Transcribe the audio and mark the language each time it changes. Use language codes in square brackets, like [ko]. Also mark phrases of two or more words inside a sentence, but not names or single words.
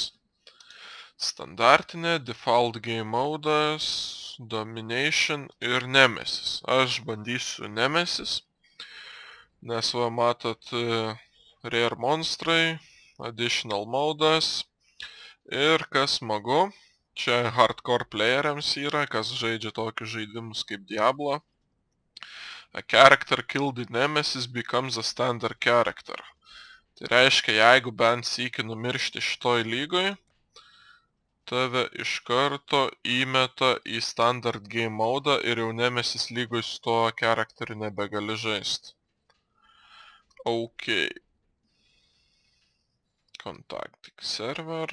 [lt] Standartinė, [en] Default Game [lt] Modas, Domination ir Nemesis. Aš bandysiu Nemesis. Nes va matot Rare monstrai, Additional modas ir kas smagu, čia hardcore playeriams yra, kas žaidžia tokius žaidimus kaip Diablo. [en] A character killed in Nemesis becomes a standard character. [lt] Tai reiškia, jeigu bent sykį numiršti šitoj lygoj, tave iš karto įmeta į [en] standard game [lt] modą ir jau Nemesis lygoj su tuo charakteriu nebegali žaisti. [en] Ok. Contacting server.